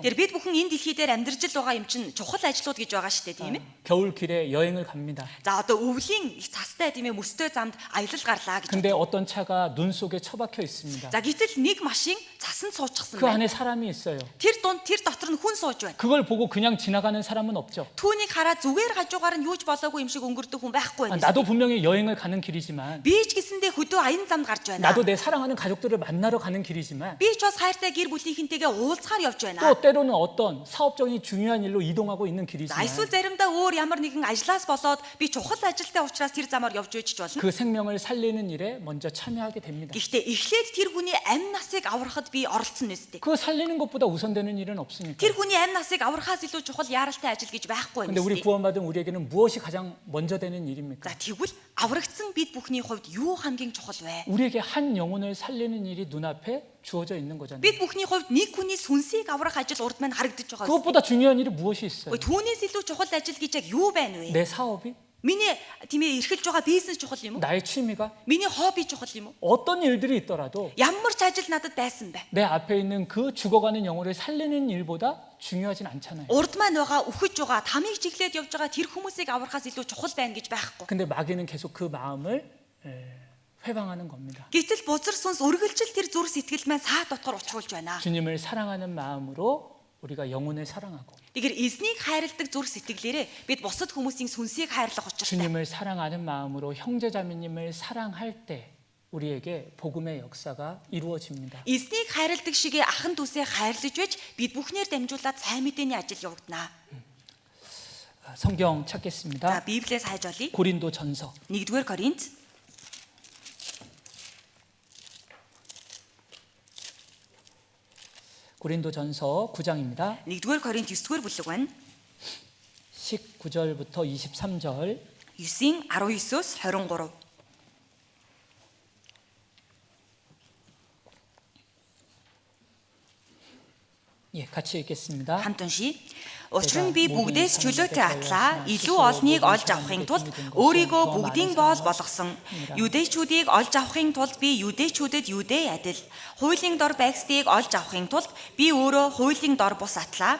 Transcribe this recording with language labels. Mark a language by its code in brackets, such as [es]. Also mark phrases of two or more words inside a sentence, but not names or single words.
[mn] Тэр бид бүхэн энэ дэлхий дээр амьдарч л байгаа юм чинь чухал ажлууд гэж байгаа шүү дээ тийм ээ. [ko] 겨울길에 여행을 갑니다. [mn] За одоо өвлийн их цастай тийм ээ мөстэй замд аялал гарлаа гэж. [ko] 근데 어떤 차가 눈 속에 처박혀 있습니다. [mn] За гэтэл нэг машин цасанд суучихсан [ko] 그 [mn] байна. [ko] 안에 사람이 있어요. [mn] Тэр дотор нь хүн сууж байна. [ko] 그걸 보고 그냥 지나가는 사람은 없죠. [mn] Түүнийг хараад зүгээр хажуугаар нь юуж болоогүй юм шиг өнгөрдөг хүн байхгүй байна. [ko] 나도 분명히 여행을 가는 길이지만 [mn] Би ч гэсэндээ хөдөө аян замд гарч байна. [ko] 나도 내 사랑하는 가족들을 만나러 가는 길이지만 [mn] Би ч бас хайртай гэр бүлийнхэнтэйгээ уулзахаар явж байна. [ko] 또 때로는 어떤 사업적인 중요한 일로 이동하고 있는 [mn] За [ko] 길이지만 [mn] эсвэл заримдаа өөр ямар нэгэн ажлаас болоод би чухал ажилтай учраас тэр замаар явж байж ч болно. [ko] 그 생명을 살리는 일에 먼저 참여하게 됩니다. [mn] Гэхдээ эхлээд тэр хүний амь насыг аврахад би оролцсон нэстэй. [ko] 그 살리는 것보다 우선되는 일은 없으니까. [mn] Тэр хүний амь насыг аврахаас илүү чухал яаралтай ажил гэж байхгүй [ko] 근데 우리 [mn] нэстэй. [ko] 구원받은 우리에게는 무엇이 가장 먼저 되는 일입니까? [mn] За тэгвэл аврагдсан бид бүхний хувьд юу хамгийн чухал вэ? [ko] 우리에게 한 영혼을 살리는 일이 눈앞에 주어져 있는 거잖아요. [mn] Бид бүхний хувьд нэг хүний сүнсийг аврах ажил урд маань харагдаж байгаа. [ko] 그것보다 중요한 일이 무엇이 있어요? [mn] Түүнээс илүү чухал ажил гэж яг юу байна вэ? [ko] 내 사업이? [mn] Миний тийм ээ эрхэлж байгаа бизнес чухал юм уу? [ko] 나의 취미가? [mn] Миний хобби чухал юм уу? [ko] 어떤 일들이 있더라도 [mn] Ямар ч ажил надад байсан бэ? [ko] 내 앞에 있는 그 죽어가는 영혼을 살리는 일보다 중요하진 않잖아요. [mn] Урд маань байгаа үхэж байгаа тамиг чиглээд явж байгаа тэр хүмүүсийг аврахаас илүү чухал байна гэж байхгүй. [ko] 근데 마귀는 계속 그 마음을 회방하는 겁니다. [mn] Гэтэл бузар сүнс үргэлжил тэр зүр сэтгэл маань саа дотор учруулж байна. [ko] 주님을 사랑하는 마음으로 우리가 영혼을 사랑하고 [mn] Тэгэхээр эзнийг хайрладаг зүр сэтгэлээрээ бид бусад хүмүүсийн сүнсийг хайрлах учиртай. [ko] 주님을 사랑하는 마음으로 형제자매님을 사랑할 때 우리에게 복음의 역사가 이루어집니다. [mn] Эзнийг хайрладаг шигээ ахан дүүсээ хайрлаж байж бид бүхнээр дамжуулаад сайн мэдээний ажил явагдана. [ko] 성경 [mn] За [ko] 찾겠습니다. [mn] Библиэс хайж олъё. [ko] 고린도전서 [mn] 1-р Коринт [ko] 고린도전서 9장입니다. [mn] 1-р Коринт 9-р бүлэг байна. [ko] 19절부터 23절 [mn] 9-ийн 19-өөс 23. [ko] 예, 같이 읽겠습니다. [mn] Хамт уншия. Учир нь би бүгдээс чөлөөтэй атлаа илүү олныг олж авахын тулд өөрийгөө бүгдийн боол болгосон. Юдэчүүдийг олж авахын тулд би юдэчүүдэд юдэ адил. Хуулийн дор байгсдыг олж авахын тулд би өөрөө хуулийн дор бус атлаа.